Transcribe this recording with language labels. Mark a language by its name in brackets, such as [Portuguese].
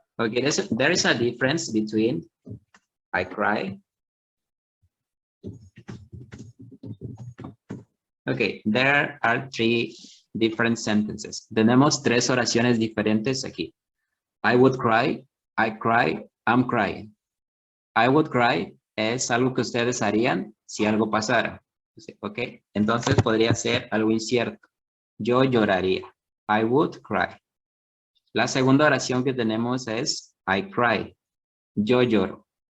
[English] Okay, there is a difference between I cry. Okay, there are 3 different sentences. [Spanish] Tenemos 3 oraciones diferentes aquí. [English] I would cry, I cry, I'm crying. I would cry [Spanish] es algo que ustedes harían si algo pasara. Ok, entonces podría ser algo incierto. Yo lloraría. [English] I would cry. [Spanish] La segunda oración que tenemos es [English] I cry. [Spanish] Yo lloro.